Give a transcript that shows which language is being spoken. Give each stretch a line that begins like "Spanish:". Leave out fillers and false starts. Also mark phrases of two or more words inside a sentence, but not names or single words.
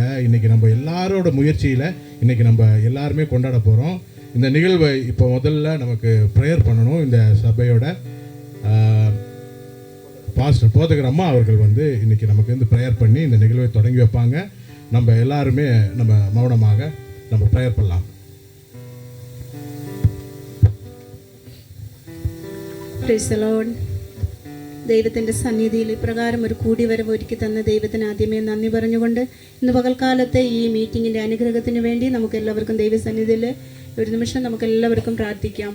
Tamil: இன்றைக்கி நம்ம எல்லாரோட முயற்சியில் இன்றைக்கி நம்ம எல்லாருமே கொண்டாட போகிறோம். இந்த நிகழ்வை இப்போ முதல்ல நமக்கு ப்ரேயர் பண்ணணும். இந்த சபையோட பாஸ்டர் போதகர் அம்மா அவர்கள் வந்து இன்றைக்கி நமக்கு வந்து ப்ரேயர் பண்ணி இந்த நிகழ்வை தொடங்கி வைப்பாங்க. நம்ம எல்லாருமே நம்ம மௌனமாக நம்ம ப்ரேயர் பண்ணலாம்.
English: praise the Lord.
Malayalam: ദൈവത്തിൻ്റെ സന്നിധിയിൽ ഇപ്രകാരം ഒരു കൂടിവരവ് ഒരുക്കി തന്ന ദൈവത്തിന് ആദ്യമേ നന്ദി പറഞ്ഞുകൊണ്ട് ഇന്ന് പകൽക്കാലത്തെ ഈ മീറ്റിങ്ങിൻ്റെ അനുഗ്രഹത്തിന് വേണ്ടി നമുക്ക് എല്ലാവർക്കും ദൈവസന്നിധിയിൽ ഒരു നിമിഷം നമുക്ക് എല്ലാവർക്കും പ്രാർത്ഥിക്കാം.